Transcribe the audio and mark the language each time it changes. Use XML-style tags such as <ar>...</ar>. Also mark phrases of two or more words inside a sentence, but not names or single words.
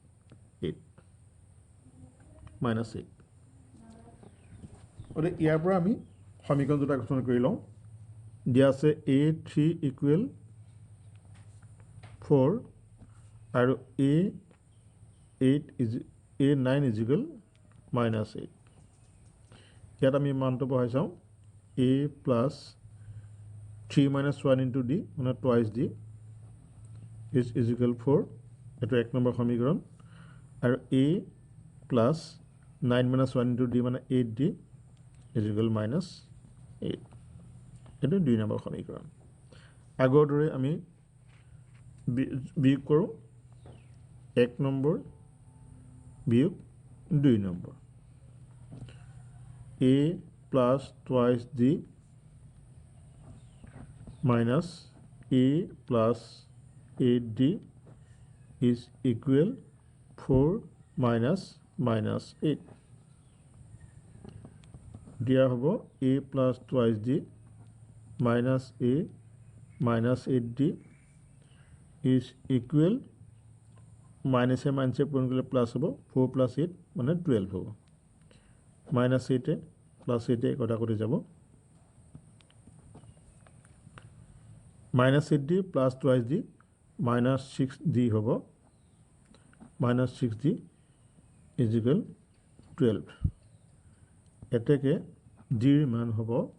<as>গতিকে ইয়াৰ পৰা আমি সমীকৰণ দুটা গঠন কৰি লওঁ দিয়া আছে a3 = 4 আৰু a9 = -8 ইয়াত আমি মানটো বহাই চাওঁ a + 3 - 1 * d মানে</as> <en>twice d is</en> <as>= 4 এইটো 1 নম্বৰ সমীকৰণ আৰু a + 9 - 1 * d মানে 8d is = -8 এইটো 2 নম্বৰ সমীকৰণ আগৰ দৰে আমি বিয়োগ কৰোঁ 1 নম্বৰ বিয়োগ 2 নম্বৰ</as> <en>a + twice d minus a + 8d is equal 4 minus -8</en> <as>দিয়া হ'ব a +</as> <en>twice d minus a minus 8d is equal minus a</en> <as>পূৰণ কৰিলে প্লাছ হ'ব 4 + 8 মানে 12 হ'ব -8 + 8 কটাকটি যাব -8d +</as> <en>twice d</en> <as>-6d হ'ব -6d</as> <en>is equal</en> <as>12 এতেকে d ৰ মান হ'ব</as>